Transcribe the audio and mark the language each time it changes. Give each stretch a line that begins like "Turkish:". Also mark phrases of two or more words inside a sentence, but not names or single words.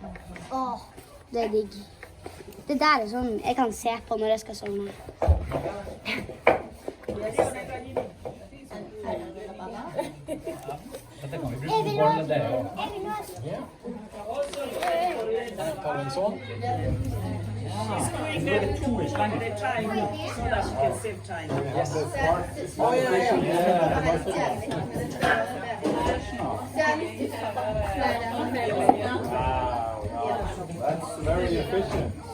Norwegian: Åh, det er digg. Det der er sånn jeg kan se på når jeg skal sovne. Dette kan vi bruke på bolle der også. Ja. Tar vi en sånn.
English: Squeeze them too much like the time so that she can save time. Yes. Oh, Wow, that's very efficient.